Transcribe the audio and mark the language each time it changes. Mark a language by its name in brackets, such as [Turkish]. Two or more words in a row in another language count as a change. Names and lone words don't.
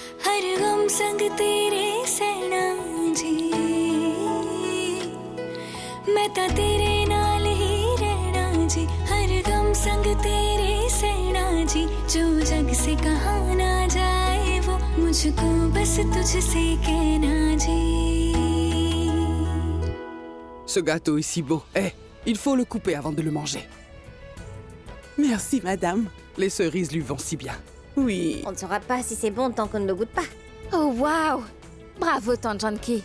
[Hindi] हर गम संग तेरे सहना जी मैं [Punjabi] ਤਾਂ ਤੇਰੇ ਨਾਲ ਹੀ ਰਹਿਣਾ ਜੀ [Hindi] हर गम संग तेरे सहना जी जो जग से कहा ना जाए वो मुझको बस तुझसे कहना जी [French] Ce gâteau est si beau. Eh, il faut le couper avant de le manger. Merci, madame. Les cerises lui vont si bien. Oui. On ne saura pas si c'est bon tant qu'on ne le goûte pas. Oh waouh! Bravo, Tante Janki.